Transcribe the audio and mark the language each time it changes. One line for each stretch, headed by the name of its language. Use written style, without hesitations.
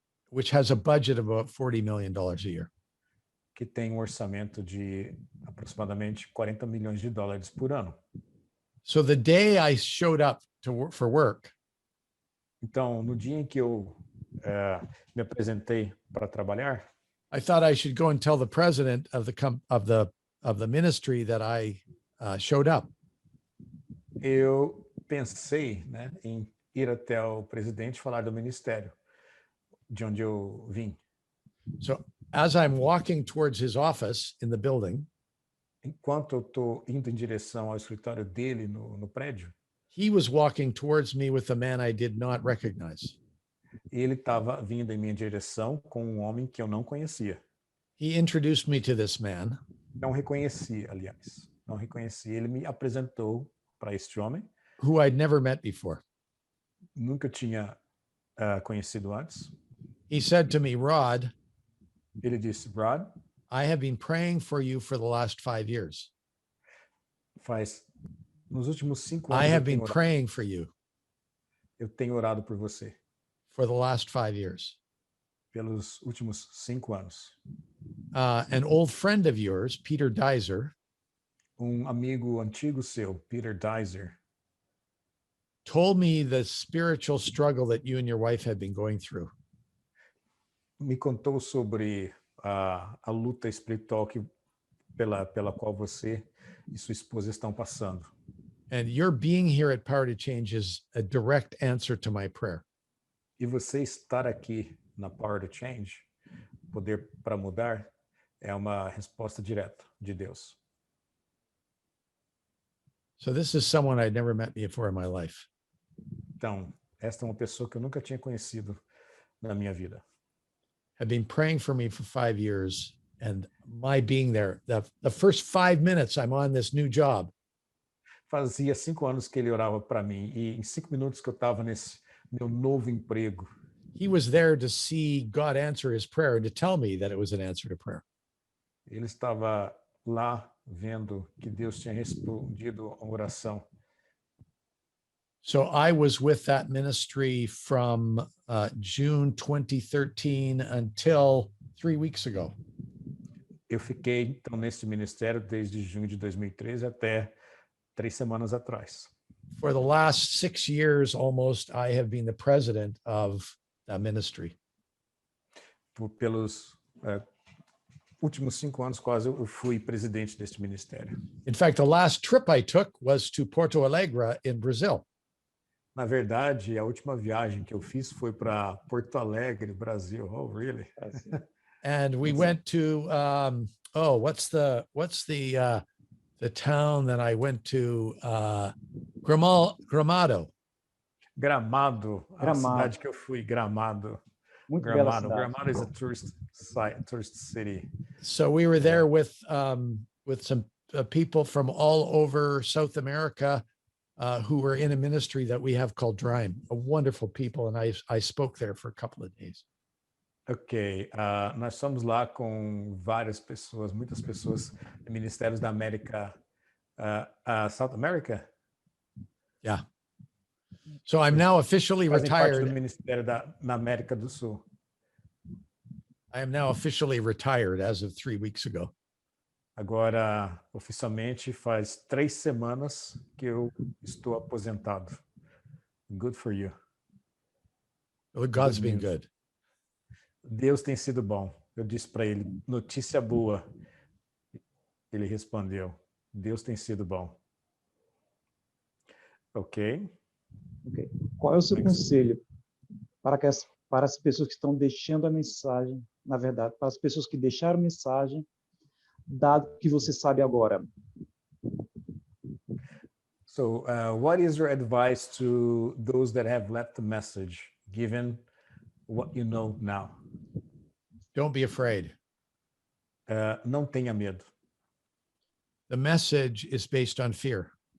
English: which has a budget of about $40 million a year.
Portuguese: Que tem orçamento de aproximadamente $40 milhões por ano.
English: So the day I showed up for work,
Portuguese: então, no dia em que eu me apresentei para trabalhar,
English: I thought I should go and tell the president of the ministry that I showed up.
Portuguese: Eu pensei, né, em ir até o presidente e falar do ministério de onde eu vim.
English: So as I'm walking towards his office in the building,
Portuguese: Enquanto eu estou indo em direção ao escritório dele no prédio,
English: he was walking towards me with a man I did not recognize.
Portuguese: ele estava vindo em minha direção com um homem que eu não conhecia.
English: He introduced me to this man,
Portuguese: Não reconheci, aliás. Não reconheci. Ele me apresentou para este homem.
English: who I'd never met before.
Portuguese: Nunca tinha conhecido antes.
English: He said to me, Rod,
Portuguese: Ele disse, Rod,
English: I have been praying for you for the last 5 years.
Portuguese: nos últimos 5
English: I
Portuguese: anos
English: have been praying for you
Portuguese: eu tenho orado por você.
English: for the last 5 years.
Portuguese: Pelos últimos 5 anos.
English: An old friend of yours, Peter Dizer,
Portuguese: Amigo antigo seu, Peter Dizer,
English: told me the spiritual struggle that you and your wife had been going through.
Portuguese: me contou sobre a luta espiritual pela qual você e sua esposa estão passando.
English: And your being here at Power to Change is a direct answer to my prayer.
Portuguese: E você estar aqui na Power to Change, Poder para Mudar, é uma resposta direta de Deus.
English: So this is someone I'd never met before in my life.
Portuguese: Então, esta é uma pessoa que eu nunca tinha conhecido na minha vida.
English: Had been praying for me for 5 years, and my being there, the first 5 minutes I'm on this new job,
Portuguese: Fazia 5 anos que ele orava para mim, e em 5 minutos que eu estava nesse meu novo emprego,
English: he was there to see God answer his prayer and to tell me that it was an answer to prayer.
Portuguese: ele estava lá vendo que Deus tinha respondido a oração.
English: So I was with that ministry from June 2013 until 3 weeks ago.
Portuguese: Eu fiquei, então, nesse ministério desde junho de 2013 até 3 semanas atrás.
English: For the last 6 years almost, I have been the president of that ministry.
Portuguese: Pelos últimos 5 anos, quase, eu fui presidente deste ministério.
English: In fact, the last trip I took was to Porto Alegre in Brazil.
Portuguese: Na verdade, a última viagem que eu fiz foi para Porto Alegre, Brasil.
English: Oh, really? And we went to what's the town that I went to?
Portuguese: Gramado. Gramado, a cidade que eu fui, Gramado. Muito bela Gramado. cidade.
English: Gramado is a tourist city. So we were there with some people from all over South America who were in a ministry that we have called Drime, a wonderful people, and I spoke there for a couple of days.
Portuguese: Ok, nós fomos lá com várias pessoas, muitas pessoas de ministérios da América,
English: South America. Yeah. So I'm now officially
Portuguese: Fazem parte do
English: retired.
Portuguese: ministério na América do Sul.
English: I am now officially retired as of 3 weeks ago.
Portuguese: Agora, oficialmente, faz 3 semanas que eu estou aposentado.
English: Good for you. Well, God's Good been news. good.
Portuguese: Deus tem sido bom. Eu disse para ele, notícia boa. Ele respondeu, Deus tem sido bom. Ok. Ok. Qual é o seu conselho para as pessoas que estão deixando a mensagem, na verdade, para as pessoas que deixaram a mensagem, dado que você sabe agora?
English: So, what is your advice to those that have left the message, given what you know now? Don't be afraid.
Portuguese: Não tenha medo.
English: The message is based on fear.